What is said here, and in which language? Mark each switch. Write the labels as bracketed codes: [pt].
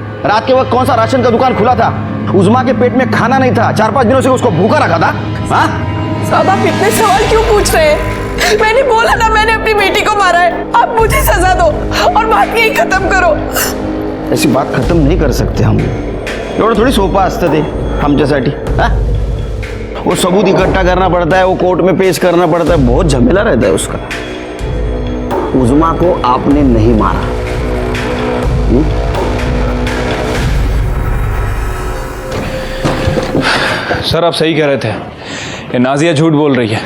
[hi] रात के वक्त कौन सा राशन का दुकान खुला था? उज़मा के पेट में खाना नहीं था, 4-5 दिनों से उसको भूखा रखा था। हाँ? साहब आप इतने सवाल क्यों पूछ रहे हैं? मैंने बोला ना मैंने अपनी बेटी को मारा है। आप मुझे सजा दो और बात यही खत्म करो। ऐसी बात खत्म नहीं कर सकते हम। [mr] एवढं थोड़ी सोपं असतं ते आमच्यासाठी। [hi] हाँ? वो सबूत इकट्ठा करना पड़ता है, वो कोर्ट में पेश करना पड़ता है, बहुत झमेला रहता है उसका। उज़मा को आपने नहीं मारा। सर आप सही कह रहे थे, ये नाजिया झूठ बोल रही है।